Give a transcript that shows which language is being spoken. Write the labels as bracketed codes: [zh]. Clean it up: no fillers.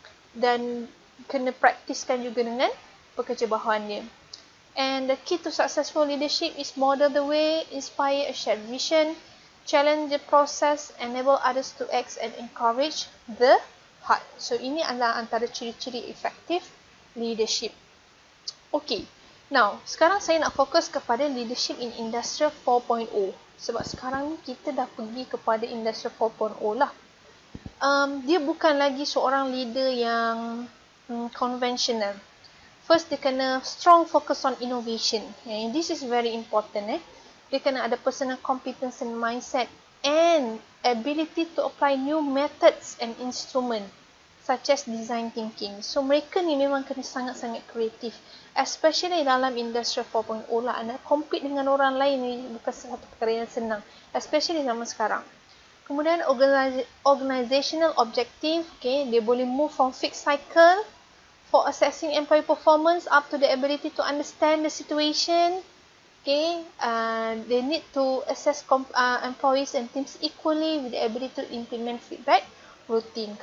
[ms] Dan kena praktiskan juga dengan pekerja bawahan dia. [en] And the key to successful leadership is model the way, inspire a shared vision, challenge the process, enable others to act and encourage the heart. [ms] So ini adalah antara ciri-ciri [en] effective leadership. [ms] Now, sekarang saya nak fokus kepada [en] leadership in Industrial 4.0. [ms] Sebab sekarang ni kita dah pergi kepada Industrial 4.0 lah. Dia bukan lagi seorang leader yang conventional. [en] First, [ms] dia kena [en] strong focus on innovation. And this is very important. [ms] Dia kena ada [en] personal competence and mindset and ability to apply new methods and instrument. such as design thinking. [ms] So mereka ni memang kena sangat-sangat kreatif, especially dalam industri 4.0 lah. Anda compete dengan orang lain ni bukan satu perkara yang senang, especially zaman sekarang. [en] Kemudian organizational objective, okay, [ms] dia boleh [en] move from fixed cycle for assessing employee performance up to the ability to understand the situation. Okay, they need to assess employees and teams equally with the ability to implement feedback routine.